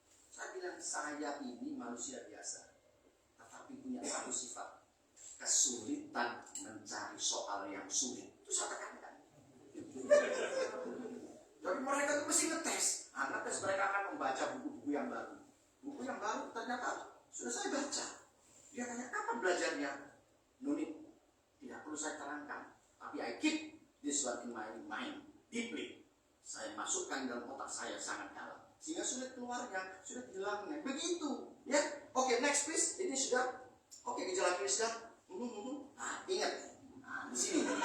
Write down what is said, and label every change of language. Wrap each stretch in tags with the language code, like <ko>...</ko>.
<id>Saya bilang, saya ini manusia biasa, tetapi punya satu sifat, kesulitan mencari soal yang sulit. Itu saya tekankan. Jadi mereka itu mesti ngetes. Ngetes mereka akan membaca buku-buku yang baru. Buku yang baru ternyata sudah saya baca. Dia tanya, kapan belajarnya? Nunit, tidak perlu saya terangkan. Tapi</id> <en>I keep this one in my mind deeply.</en> <id>Saya masukkan dalam otak saya sangat dalam. Sehingga sulit keluarnya, sulit hilangnya. Begitu. Ya, oke,</id> <en>next please.</en> <id>Ini sudah. Oke, gejala klinis sudah. Nah, ingat. Nah, di sini.</id>